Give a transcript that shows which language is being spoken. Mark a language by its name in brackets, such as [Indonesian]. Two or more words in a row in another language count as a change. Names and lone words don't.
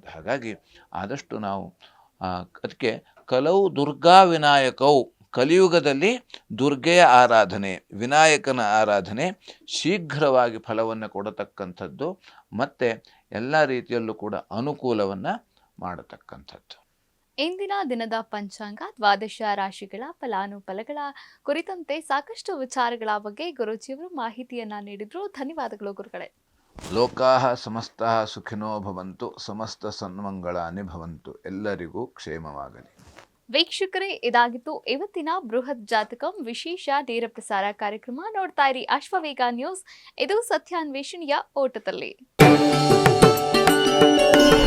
[Kannada] ಹಾಗಾಗಿ ಆದಷ್ಟು ನಾವು ಅದಕ್ಕೆ ಕಲವು ದುರ್ಗಾ ವಿನಾಯಕವು, ಕಲಿಯುಗದಲ್ಲಿ ದುರ್ಗೆಯ ಆರಾಧನೆ, ವಿನಾಯಕನ ಆರಾಧನೆ ಶೀಘ್ರವಾಗಿ ಫಲವನ್ನು ಕೊಡತಕ್ಕಂಥದ್ದು ಮತ್ತು ಎಲ್ಲ ರೀತಿಯಲ್ಲೂ ಕೂಡ ಅನುಕೂಲವನ್ನು ಮಾಡತಕ್ಕಂಥದ್ದು. ಇಂದಿನ ದಿನದ ಪಂಚಾಂಗ, ದ್ವಾದಶ ರಾಶಿಗಳ ಫಲಾನುಫಲಗಳ ಕುರಿತಂತೆ ಸಾಕಷ್ಟು ವಿಚಾರಗಳ ಬಗ್ಗೆ ಗುರೂಜಿಯವರು ಮಾಹಿತಿಯನ್ನ ನೀಡಿದ್ರು. ಧನ್ಯವಾದಗಳು ಗುರುಗಳೇ. [Sanskrit] ಲೋಕಾಹ ಸಮಸ್ತಃ ಸುಖಿನೋ ಭವಂತು, ಸಮಸ್ತ ಸನ್ಮಂಗಳಾನಿ ಭವಂತು. [Kannada] ಎಲ್ಲರಿಗೂ ಕ್ಷೇಮವಾಗಲಿ. ವೀಕ್ಷಕರೇ, ಇದಾಗಿತ್ತು ಇವತ್ತಿನ ಬೃಹತ್ ಜಾತಕಂ ವಿಶೇಷ ನೇರ ಪ್ರಸಾರ ಕಾರ್ಯಕ್ರಮ. ನೋಡ್ತಾ ಇರಿ ಅಶ್ವವೇಗ ನ್ಯೂಸ್. ಇದು ಸತ್ಯಾನ್ವೇಷಣೆಯ ಓಟದಲ್ಲಿ.